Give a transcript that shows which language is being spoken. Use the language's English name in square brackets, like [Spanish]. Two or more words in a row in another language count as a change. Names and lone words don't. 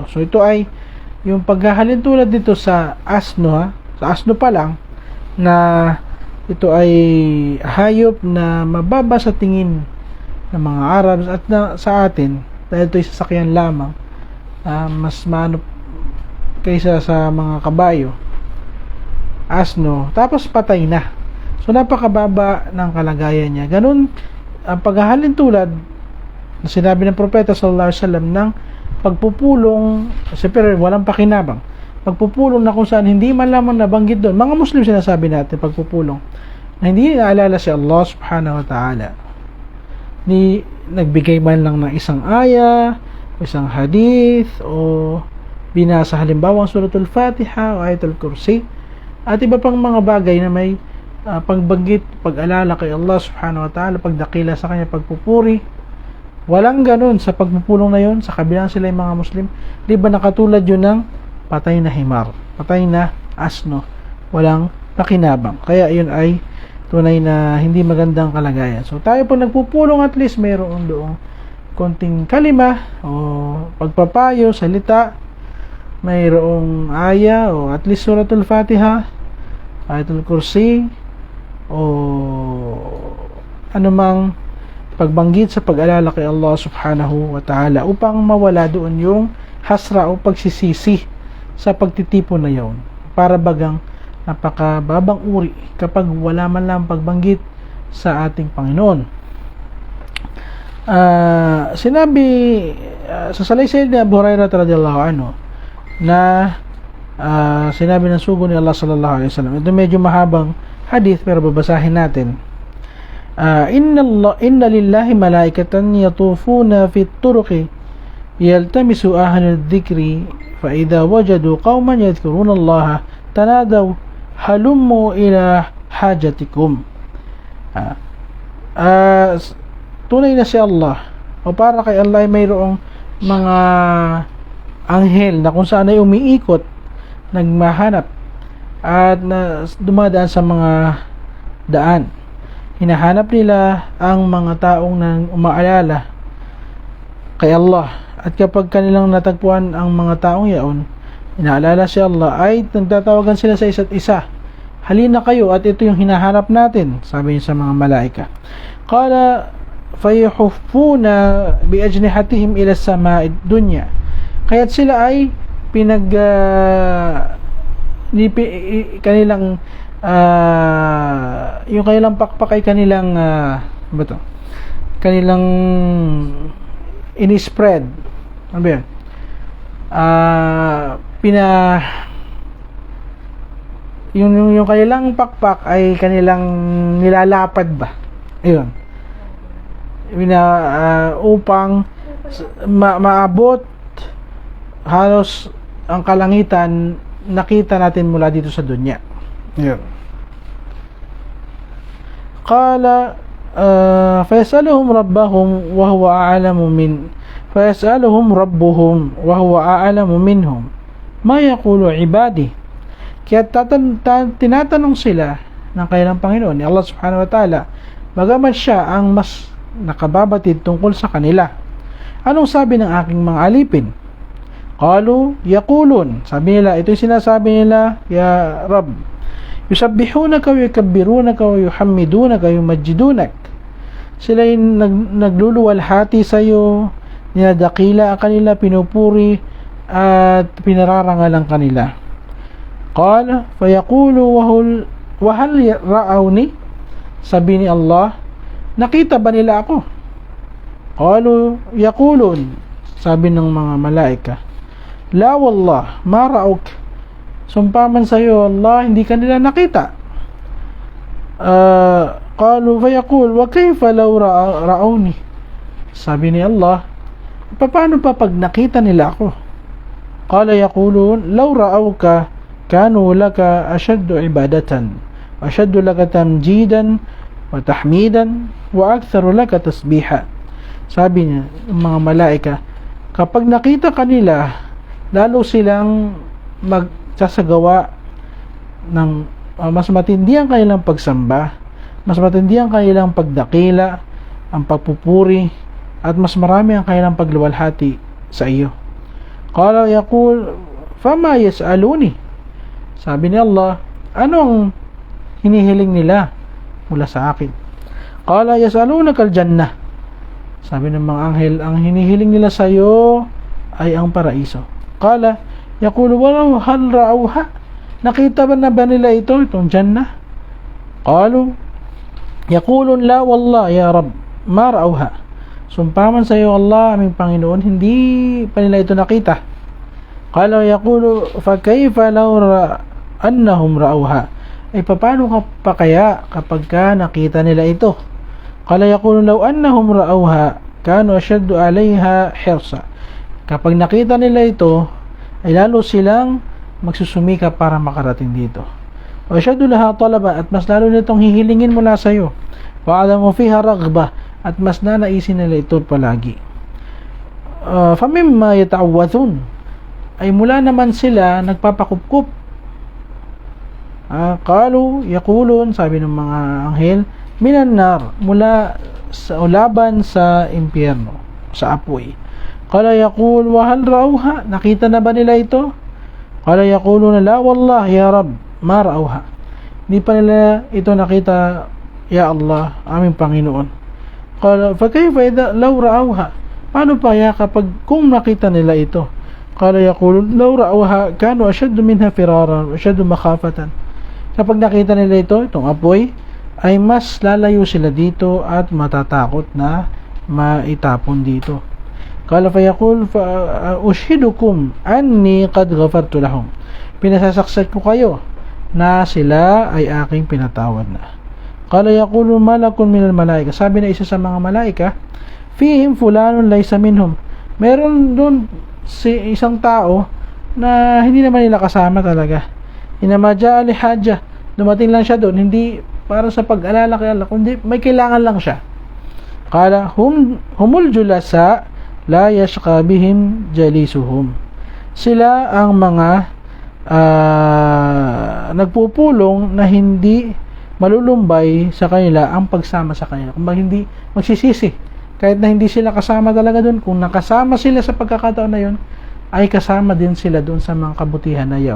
[Filipino] So ito ay yung paghahalin tulad dito sa asno, sa asno pa lang, na ito ay hayop na mababa sa tingin ng mga Arabs at sa atin, dahil ito ay sasakyan lamang, mas maano kaysa sa mga kabayo, asno, tapos patay na. So napakababa ng kalagayan niya. Ganun ang paghahalin tulad na sinabi ng propeta [Arabic] صلى الله عليه وسلم [Filipino] ng pagpupulong, pero walang pakinabang, pagpupulong na kung saan hindi man lamang nabanggit doon. Mga Muslim sinasabi natin pagpupulong na hindi naalala si Allah [Arabic] سبحانه وتعالى, [Filipino] ni nagbigay man lang ng isang aya o isang hadith o binasa halimbawa ang suratul Fatiha o ayatul Kursi at iba pang mga bagay na may pagbanggit, pag-alala kay Allah [Arabic] سبحانه وتعالى, [Filipino] pagdakila sa kanya, pagpupuri. Walang ganun sa pagpupulong na yun, sa kabilang sila yung mga Muslim, di ba nakatulad yun ng patay na himar, patay na asno, walang pakinabang. Kaya yun ay tunay na hindi magandang kalagayan. So tayo po nagpupulong, [English] at least [Filipino] mayroon doong konting kalima o pagpapayo, salita, mayroong aya o [English] at least [Filipino] suratul Fatiha, ayatul kursi, o anumang pagbanggit sa pag-alala kay Allah [Arabic] سبحانه وتعالى [Filipino] upang mawala doon yung hasra o pagsisisi sa pagtitipon na yon, para bagang napakababang uri kapag wala man lang pagbanggit sa ating Panginoon. Sinabi sa salaysay ni Abu Hurairah [Arabic] رضي الله عنه [Filipino] na sinabi ng sugo ni Allah [Arabic] صلى الله عليه وسلم, [Filipino] ito medyo mahabang hadith pero babasahin natin. [Arabic] إن لله ملائكة يطوفون في الطرق يلتمسون أهل الذكر فإذا وجدوا قوما يذكرون الله تنادوا هلموا إلى حاجتكم. [Filipino] Tunay na si Allah, o para kay Allah ay mayroong mga anghel na kung saan ay umiikot, nagmahanap at dumadaan sa mga daan. Hinahanap nila ang mga taong nang umaalala kay Allah, at kapag kanilang natagpuan ang mga taong yaon, inaalala si Allah, ay nagtatawagan sila sa isa't isa, halina kayo at ito yung hinahanap natin, sabi niya sa mga malaika. [Arabic] قال فيحفون بأجنحتهم إلى سماء الدنيا, [Filipino] kaya't sila ay kanilang yung kanilang pakpak ay kanilang kanilang ini-spread, ano ba yun? Yung kanilang pakpak ay kanilang nilalapad ba? Ayun. Upang maabot halos ang kalangitan, nakita natin mula dito sa dunya. Ayun. [Arabic] قال فيسألهم ربهم وهو أعلم منهم ما يقول عبادي. [Filipino] Kaya tinatanong sila ng kanilang Panginoon, ni Allah [Arabic] سبحانه وتعالى, [Filipino] bagaman siya ang mas nakababatid tungkol sa kanila. Anong sabi ng aking mga alipin? [Arabic] قالوا يقولون, [Filipino] sabi nila, ito yung sinasabi nila, [Arabic] يا رب يسبحونك ويكبرونك ويحمدونك ويمجدونك. [Filipino] Sila yung nagluluwalhati sa iyo, ninadakila ang kanila, pinupuri at pinararangal ang kanila. [Arabic] قال فيقول وهل رأوني, [Filipino] sabi ni Allah, nakita ba nila ako? [Arabic] قالوا يقولون, [Filipino] sabi ng mga malaika, [Arabic] لا والله ما رأوك, [Filipino] sumpaman sa iyo Allah, hindi ka nila nakita. [Arabic] قالوا فيقول وكيف لو رأوني, [Filipino] sabi ni Allah, paano pa pag nakita nila ako? [Arabic] قال يقولون لو رأوك كانوا لك أشد عبادة وأشد لك تمجيدا وتحميدا وأكثر لك تسبيحا. [Filipino] Sabi niya, mga malaika, kapag nakita kanila, lalo silang magsasagawa ng mas matindi ang kanilang pagsamba, mas matindi ang kanilang pagdakila, ang pagpupuri, at mas marami ang kanilang pagluwalhati sa iyo. [Arabic] قال يقول فما يسألوني, [Filipino] sabi ni Allah, anong hinihiling nila mula sa akin? [Arabic] قال يسألونك الجنة, [Filipino] sabi ng mga anghel, ang hinihiling nila sa iyo ay ang paraiso. [Arabic] قال يقول ولو هل رأوها, [Filipino] nakita ba nila itong jannah? [Arabic] قالوا يقولون لا والله يا رب ما رأوها, [Filipino] sumpaman sa iyo Allah, aming Panginoon, hindi pa nila ito nakita. [Arabic] قال يقول فكيف لو أنهم رأوها, [Filipino] ay paano pa kaya kapag ka nakita nila ito? [Arabic] قال يقول لو أنهم رأوها كانوا أشد عليها حرصا, [Filipino] kapag nakita nila ito ay lalo silang magsusumika para makarating dito. [Arabic] وأشد لها طلبا, [Filipino] at mas lalo nitong hihilingin mula sa iyo. [Arabic] وأدوم فيها رغبة, [Filipino] at mas nanaisin nila ito palagi. [Arabic] فمم يتعوذون, [Filipino] ay mula naman sila nagpapakupkup. [Arabic] قالوا يقولون, [Filipino] sabi ng mga anghel, [Arabic] من النار, [Filipino] mula sa laban sa impyerno, sa apoy. [Arabic] قال يقول وهل رأوها, [Filipino] nakita na ba nila ito? [Arabic] قال يقولون لا والله يا رب ما رأوها. [Filipino] Hindi pa nila ito nakita, [Arabic] يا الله, [Filipino] aming Panginoon. [Arabic] قال فكيف إذا لو رأوها? [Filipino] Paano pa ya kapag kung nakita nila ito? [Arabic] قال يقول لو رأوها كانوا أشد منها فرارا أشد مخافة. [Filipino] Kapag nakita nila ito, itong apoy, ay mas lalayo sila dito at matatakot na maitapon dito. [Arabic] قال فيقول فأشهدكم أني قد غفرت لهم. [Filipino] Pinasasaksak ko kayo na sila ay aking pinatawad na. [Arabic] قال يقول ملك من الملائكة. [Filipino] Sabi na isa sa mga malaika, [Arabic] فيهم فلان ليس منهم. [Filipino] Meron doon si isang tao na hindi naman nila kasama talaga. [Arabic] إنما جاء لحاجة. [Filipino] Dumating lang siya doon, hindi para sa pag-alala kay Allah, kundi may kailangan lang siya. [Arabic] قال هم الجلساء لا يشقى بهم جليسهم. [Filipino] Sila ang mga nagpupulong na hindi malulumbay sa kanila ang pagsama sa kanila. Kung hindi magsisisi, kahit na hindi sila kasama talaga doon, kung nakasama sila sa pagkakataon na yun, ay kasama din sila doon sa mga kabutihan na yun.